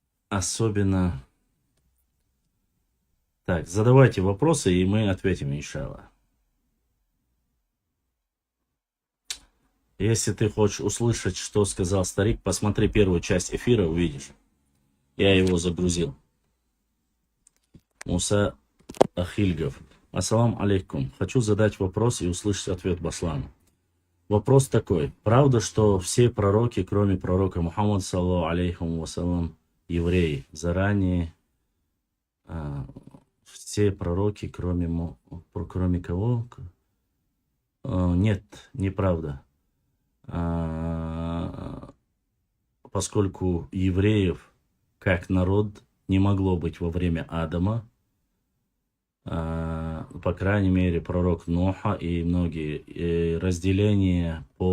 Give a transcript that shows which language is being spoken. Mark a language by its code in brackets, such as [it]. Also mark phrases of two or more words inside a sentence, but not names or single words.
[ru] особенно... Так, задавайте вопросы, и мы ответим, иншаллах. Если ты хочешь услышать, что сказал старик, посмотри первую часть эфира, увидишь. Я его загрузил. Муса Ахильгов. [ar] السلام عليكم. [ru] Хочу задать вопрос и услышать ответ Баслана. Вопрос такой. Правда, что все пророки, кроме пророка Мухаммада, [ar] صلى الله عليه وسلم, [ru] евреи? Заранее все пророки, кроме кого? Нет, неправда. Поскольку евреев как народ не могло быть во время Адама, по крайней мере, пророк Ноха и многие разделения